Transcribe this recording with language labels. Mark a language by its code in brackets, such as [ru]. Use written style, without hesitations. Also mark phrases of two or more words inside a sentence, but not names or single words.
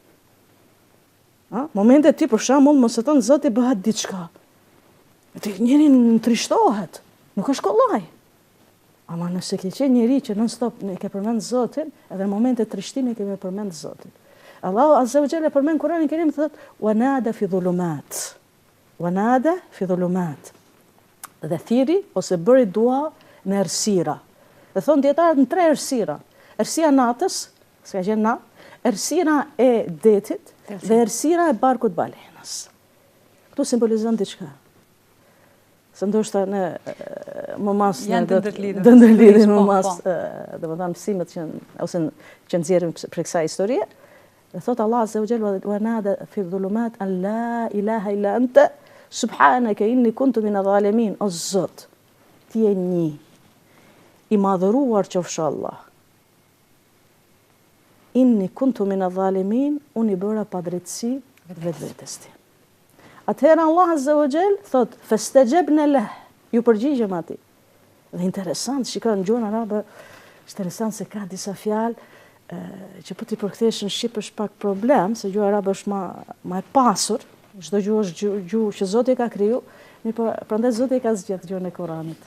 [sq] Momente ti për shembull mos e thon Zoti bëhet diçka. Ti njëri trishtohet, nuk është kollaj. Ama nëse ke qenë njeri që [en] non stop [sq] ne ke përmend Zotin, edhe në momente trishtimi ke përmend Zotin. Allahu [ar] عز وجل [sq] përmend Kur'anin Kerim thotë [ar] ونادى في الظلمات. ونادى في الظلمات. [sq] Dhe thiri ose bëri dua në errësira. Dhe thon dietarët në tre errësira. Errësia natës, s'ka qenë natë, errësira e detit dhe errësira e barkut balenës. Këto simbolizon diçka. Se ndoshta në më mas dëndërlidhin më mas dhe më thamë mësimet që nxjerrim për kësaj historie. Dhe thot Allah [ar] عز وجل ونادى في الظلمات أن لا إله إلا أنت سبحانك إني كنت من الظالمين. [sq] O Zot, ti je një i madhëruar qofsh Allah. [ar] إني كنت من الظالمين, [sq] unë i bëra padrejtësi vetvetes tim. Atëherë Allah [ar] عز وجل [sq] thot [ar] فاستجبنا له, [sq] ju përgjigjëm atij. Dhe interesant, shikoj në gjuhën arabe, është interesant se ka disa fjalë që po ti përkthesh në shqip është pak problem, se gjuha arabe është më e pasur, çdo gjuhë është gjuhë që Zoti ka kriju, prandaj Zoti ka zgjedhur gjuhën e Kuranit.